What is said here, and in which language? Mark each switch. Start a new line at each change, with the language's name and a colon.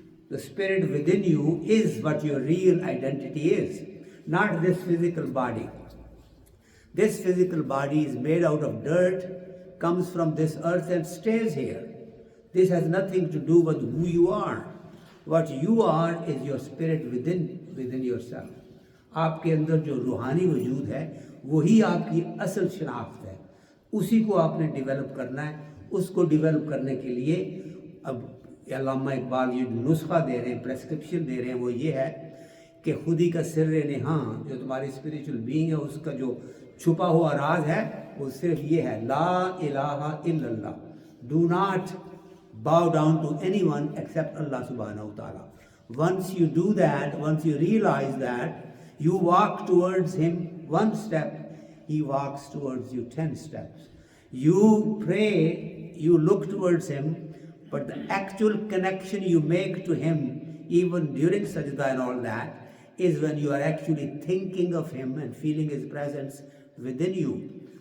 English: The spirit within you is what your real identity is, not this physical body. This physical body is made out of dirt, comes from this earth and stays here. This has nothing to do with who you are. What you are is your spirit within yourself.
Hindi: आपके अंदर जो रूहानी वजूद है वही आपकी असल शनाख्त है, उसी को आपने डेवलप करना है। उसको डेवलप करने के लिए अब अल्लामा इकबाल ये नुस्खा दे रहे हैं, प्रेस्क्रिप्शन दे रहे हैं, वो ये है कि खुदी का सिर्र निहाँ जो तुम्हारी स्पिरिचुअल बीइंग है उसका जो छुपा हुआ राज है वो सिर्फ ये है, ला इलाहा इल्लल्लाह,
English: Do not bow down to anyone except Allah subhanahu wa ta'ala. Once you do that, once you realize that, you walk towards Him one step, He walks towards you 10 steps. You pray, you look towards Him, but the actual connection you make to Him, even during sajda and all that, is when you are actually thinking of Him and feeling His presence within you.